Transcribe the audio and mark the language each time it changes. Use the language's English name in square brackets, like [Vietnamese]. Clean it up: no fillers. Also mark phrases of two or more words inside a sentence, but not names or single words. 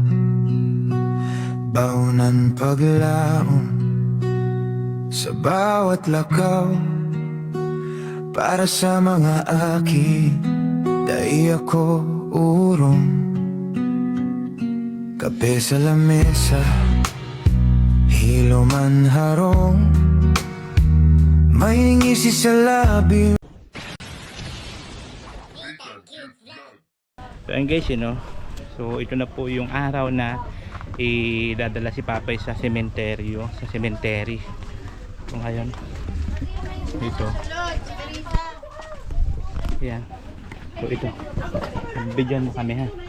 [Bikol] Baunan paglaon sa bawat lakaw, para sa mga aki, dai ako urong. Kape sa lamesa, hilo man harong, may ngisi sa labi. [Filipino] So ayun guys, so ito na po yung araw na idadala si Papay sa sementeryo, sa cemetery. So ngayon ito, yan, so ito, bigyan mo kami ha.